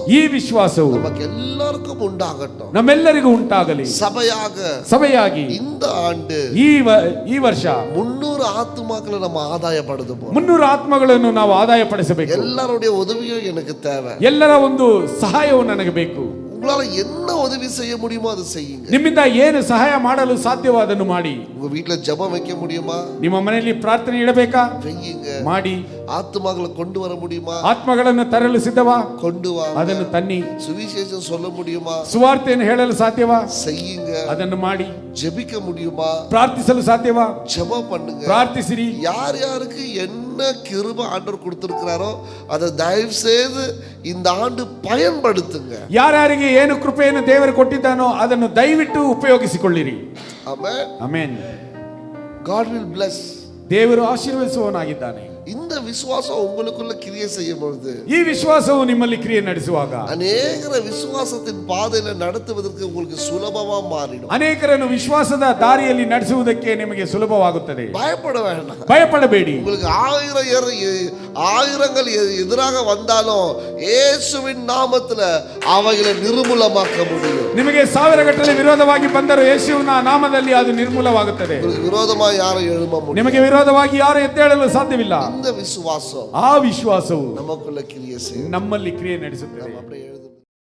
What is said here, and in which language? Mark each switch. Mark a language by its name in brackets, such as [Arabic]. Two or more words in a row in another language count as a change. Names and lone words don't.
[Kannada] ಈ ವಿಶ್ವಾಸವು [Tamil] நமக்கு எல்லாருக்கும் உண்டாகட்டும். [Kannada] ನಮ್ಮೆಲ್ಲರಿಗೂ ಉಂಟಾಗಲಿ. ಸಭೆಯಾಗಿ [Tamil] இந்த ಆಂಡು [Kannada] ಈ ವರ್ಷ [Tamil] 300 ஆத்துமாக்களை நம்ம ஆதாயப்படுத்துவோம். [Kannada] 300 ಆತ್ಮಗಳನ್ನು ನಾವು ಆದಾಯ ಪಡಿಸಬೇಕು. [Tamil] எல்லாருடைய உதவியும் எனக்கு தேவை. [Kannada] ಎಲ್ಲರ ಒಂದು ಸಹಾಯವು ನನಗೆ ಬೇಕು. [Tamil] உங்களால என்ன உதவி செய்ய முடியுமோ அதை செய்யுங்க. [Kannada] ನಿಮ್ಮಿಂದ ಏನು ಸಹಾಯ ಮಾಡಲು ಸಾಧ್ಯವೋ ಅದನ್ನು ಮಾಡಿ. [Tamil] உங்க வீட்ல ஜெபம் வைக்க முடியுமா? [Kannada] ನಿಮ್ಮ ಮನೆಯಲ್ಲಿ ಪ್ರಾರ್ಥನೆ ಇಡಬೇಕಾ? [Tamil] வையுங்க. [Kannada] ಮಾಡಿ. [Tamil] ஆத்துமாக்களை கொண்டு வர முடியுமா? [Kannada] ಆತ್ಮಗಳನ್ನು ತರಲು ಸಿದ್ಧವಾ? [Tamil] கொண்டு வா. [Kannada] ಅದನ್ನು ತನ್ನಿ. [Tamil] சுவிசேஷம் சொல்ல முடியுமா? [Kannada] ಸುವಾರ್ತೆಯನ್ನು ಹೇಳಲು ಸಾಧ್ಯವಾ? [Tamil] செய்யுங்க. [Kannada] ಅದನ್ನು ಮಾಡಿ. [Tamil] ஜெபிக்க முடியுமா? [Kannada] ಪ್ರಾರ್ಥಿಸಲು ಸಾಧ್ಯವಾ? [Tamil] ஜெபம் பண்ணுங்க. [Kannada] ಪ್ರಾರ್ಥಿಸಿರಿ. [Tamil] யார் யாருக்கு என்ன கிருபை ஆண்டவர் கொடுத்திருக்கிறாரோ அதை தயவு செய்து இந்த ஆண்டு பயன்படுத்துங்க. [Kannada] ಯಾರ್ಯಾರಿಗೆ ಏನು ಕೃಪೆಯನ್ನು ದೇವರು ಕೊಟ್ಟಿದ್ದಾನೋ ಅದನ್ನು ದಯವಿಟ್ಟು ಉಪಯೋಗಿಸಿಕೊಳ್ಳಿರಿ. ಆಮೆನ್. ಆಮೆನ್. [English] God will bless. [Kannada] ದೇವರು ಆಶೀರ್ವದಿಸುವವನಾಗಿದ್ದಾನೆ. [Tamil] இந்த விசுவாசம் உங்களுக்குள்ள கிரியை செய்யும் பொழுது, [Kannada] ಈ ವಿಶ್ವಾಸವು ನಿಮ್ಮಲ್ಲಿ ಕ್ರಿಯೆ ನಡೆಸುವಾಗ [Tamil] அநேகரை விசுவாசத்தின் பாதையில நடத்துவதற்கு உங்களுக்கு சுலபமா மாறிடும். [Kannada] ಅನೇಕರನ್ನು ವಿಶ್ವಾಸದ ದಾರಿಯಲ್ಲಿ ನಡೆಸುವುದಕ್ಕೆ ನಿಮಗೆ ಸುಲಭವಾಗುತ್ತದೆ. [Tamil] பயப்பட வேண்டாம். [Kannada] ಭಯಪಡಬೇಡಿ. [Tamil] உங்களுக்கு ஆயிரங்கள் எதிராக வந்தாலும் இயேசுவின் நாமத்துல அவைகளை நிர்மூலமாக்க முடியும். [Kannada] ನಿಮಗೆ ಸಾವಿರಗಟ್ಟಲೆ ವಿರೋಧವಾಗಿ ಬಂದರೂ ಯೇಸುವಿನ ನಾಮದಲ್ಲಿ ಅದು ನಿರ್ಮೂಲವಾಗುತ್ತದೆ. [Tamil] உங்களுக்கு விரோதமா யாரும் எழும்ப முடியும். [Kannada] ನಿಮಗೆ ವಿರೋಧವಾಗಿ ಯಾರು ಎದ್ದೇಳಲು ಸಾಧ್ಯವಿಲ್ಲ. [Tamil] இந்த விசுவாசம் [Kannada] ಆ ವಿಶ್ವಾಸವು [Tamil] நமக்குள்ள கிரியை செய்யும். [Kannada] ನಮ್ಮಲ್ಲಿ ಕ್ರಿಯೆ ನಡೆಸುತ್ತದೆ. [Tamil] அப்படியே எழுதும்.